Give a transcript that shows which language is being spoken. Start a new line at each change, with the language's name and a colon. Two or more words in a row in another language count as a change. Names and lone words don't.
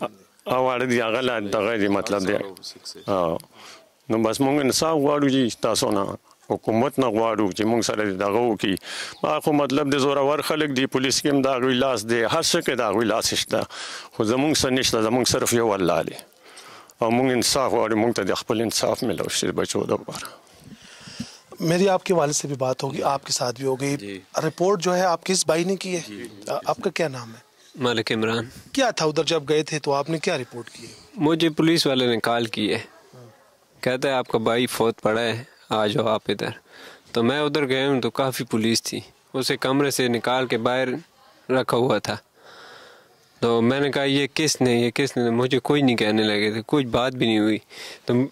Pashto: او واړه دی هغه لا دغه دی مطلب دی نو بس مونږ انصاف غواړو جی تاسو نه حکومت نه غواړو چې مونږ سره دغه وکي ما خو مطلب د زورور خلک دی پولیس کې هم دا غوي لاس دی هر څه کې دا غوي لاس شته خو زمونږ سره نشته زمونږ صرف یو الله دی او مونږ انصاف غواړو مونږ ته د خپل انصاف ملو شي بچو د لپاره
Urdu: میری آپکے والد سے بھی بات ہوگی آپکے ساتھ بھی ہو گئی رپورٹ جو ہے آپکے اس بھائی نے کی ہے آپکا کیا نام ہے मालिक इमरान کیا تھا ادھر جب گئے تھے تو آپنے کیا رپورٹ کی ہے مجھے پولیس والے نے کال کی ہے کہتا ہے آپکا بھائی فوت پڑا ہے آ جاؤ آپ ادھر تو میں ادھر گیا ہوں تو کافی پولیس تھی اسے کمرے سے نکال کے باہر رکھا ہوا تھا تو مینے کہا یہ کسنے مجھے کوئی نہیں کہنے لگے تھے کچھ بات بھی نہیں ہوئی تو